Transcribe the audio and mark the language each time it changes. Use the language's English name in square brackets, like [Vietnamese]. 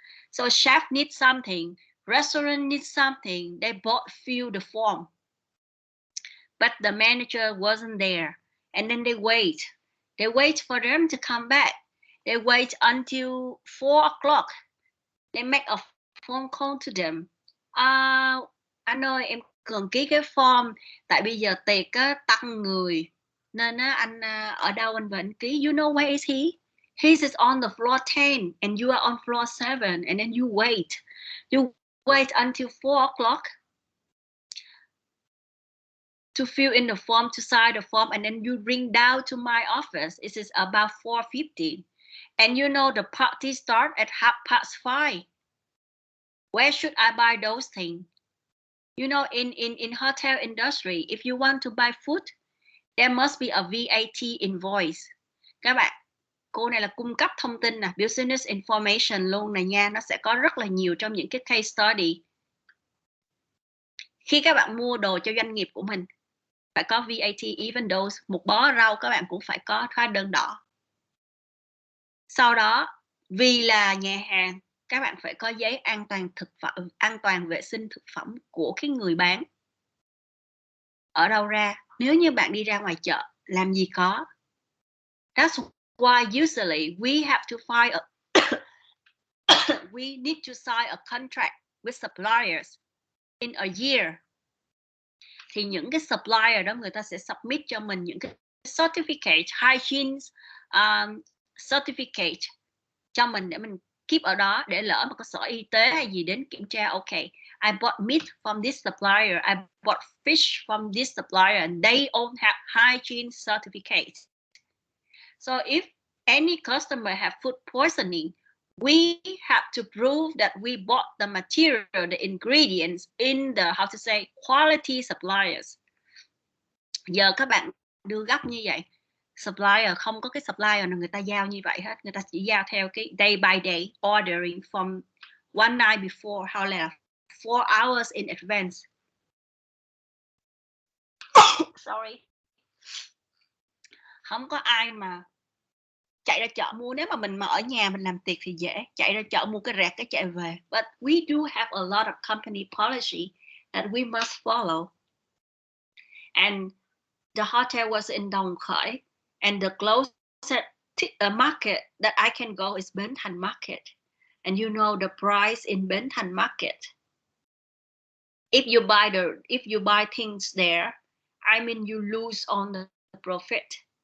[English] So chef needs something, restaurant needs something, they both fill the form. But the manager wasn't there. And then they wait for them to come back. They wait until 4 o'clock. They make a phone call to them. [Vietnamese] Anh ơi, em cần ký cái form, tại bây giờ tiệc tăng người nên anh ở đâu anh về anh ký. [English] You know where is he? He is on the floor 10 and you are on floor 7, and then you wait until 4 o'clock to fill in the form, to sign the form, and then you bring down to my office. It is about 4:50. And you know the party start at 5:30. Where should I buy those things? You know, in hotel industry, if you want to buy food, there must be a VAT invoice. [Vietnamese] Các bạn, cô này là cung cấp thông tin nè, [English] business information [Vietnamese] luôn này nha, nó sẽ có rất là nhiều trong những cái case study. Khi các bạn mua đồ cho doanh nghiệp của mình, phải có VAT, [English] even though [Vietnamese] một bó rau các bạn cũng phải có hóa đơn đỏ. Sau đó, vì là nhà hàng, các bạn phải có giấy an toàn thực phẩm, an toàn vệ sinh thực phẩm của cái người bán. Ở đâu ra? Nếu như bạn đi ra ngoài chợ, làm gì có. [English] That's why usually we have to find we need to sign a contract with suppliers in a year, [Vietnamese] thì những cái supplier đó người ta sẽ submit cho mình những cái certificate, hygiene certificate cho mình để mình keep ở đó, để lỡ mà có sở y tế hay gì đến kiểm tra, [English] okay, I bought meat from this supplier, I bought fish from this supplier, and they all have hygiene certificates. So if any customer have food poisoning, we have to prove that we bought the material, the ingredients in the, how to say, quality suppliers. [Vietnamese] Giờ các bạn đưa gấp như vậy, supplier không có cái supplier nào người ta giao như vậy hết, người ta chỉ giao theo cái [English] day by day ordering from one night before, [Vietnamese] how là [English] 4 hours in advance. Sorry. [Vietnamese] Không có ai mà chạy ra chợ mua. Nếu mà mình mà ở nhà mình làm tiệc thì dễ, chạy ra chợ mua cái rẹt cái chạy về. [English] But we do have a lot of company policy that we must follow. And the hotel was in Đồng Khởi, and the closest market that I can go is Bến Thành Market. And you know the price in Bến Thành Market. If you buy things there, I mean you lose on the profit.